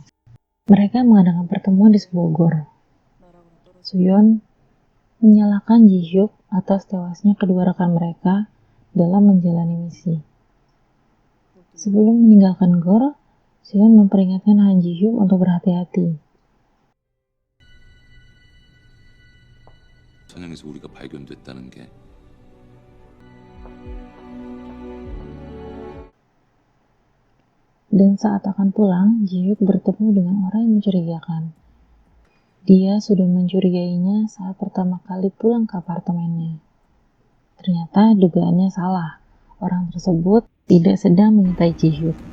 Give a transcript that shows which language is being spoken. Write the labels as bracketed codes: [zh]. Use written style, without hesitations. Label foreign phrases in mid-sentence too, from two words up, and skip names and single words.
[id] Mereka mengadakan pertemuan di sebuah gor. So-yeon menyalahkan Ji-hyuk atas tewasnya kedua rekan mereka dalam menjalani misi. Sebelum meninggalkan gor, So-yeon memperingatkan Han Ji-hyuk untuk berhati-hati. [ko] 선양에서 우리가 발견됐다는 게 [id] Dan saat akan pulang, Ji-hyuk bertemu dengan orang yang mencurigakan. Dia sudah mencurigainya saat pertama kali pulang ke apartemennya. Ternyata dugaannya salah. Orang tersebut tidak sedang mengintai Ji-hyuk.